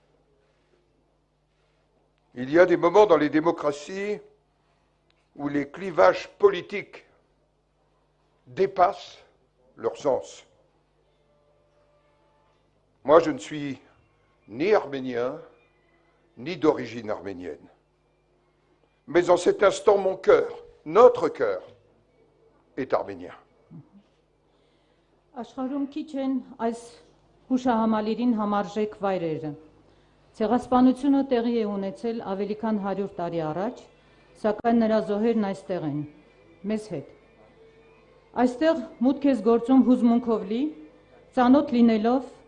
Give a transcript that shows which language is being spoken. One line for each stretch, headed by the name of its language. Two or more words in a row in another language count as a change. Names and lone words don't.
French: Il y a des moments dans les démocraties où les clivages politiques dépassent leur sens. Moi, je ne suis ni arménien, ni d'origine arménienne. Mais en cet instant, mon cœur, notre cœur, est arménien.
Armenian: աշխարհում քիչ են այս հուշահամալիրին համարժեք վայրերը։ Ցեղասպանությունը տեղի է ունեցել ավելի քան 100 տարի առաջ, սակայն նրա զոհերն այստեղ են, մեզ հետ։ Այստեղ մուտք է գործում հուզմունքով լի, ծանոթ լինելով